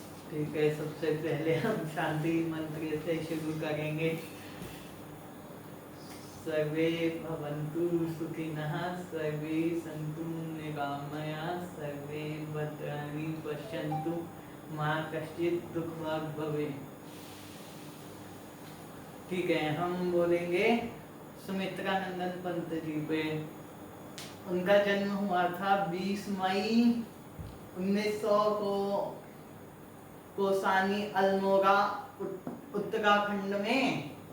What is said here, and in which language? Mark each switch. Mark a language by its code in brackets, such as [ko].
[hi] ठीक है, सबसे पहले हम शांति मंत्र से शुरू करेंगे। [sa] सर्वे भवन्तु सुखिनः, सर्वे सन्तु निरामयाः, सर्वे भद्राणि पश्यन्तु मा कश्चित् दुःखभाग् भवेत्। [hi] ठीक है, हम बोलेंगे सुमित्रा नंदन पंत जी पे। उनका जन्म हुआ था 20 मई 1900 को कोसानी अल्मोड़ा उत्तराखंड में।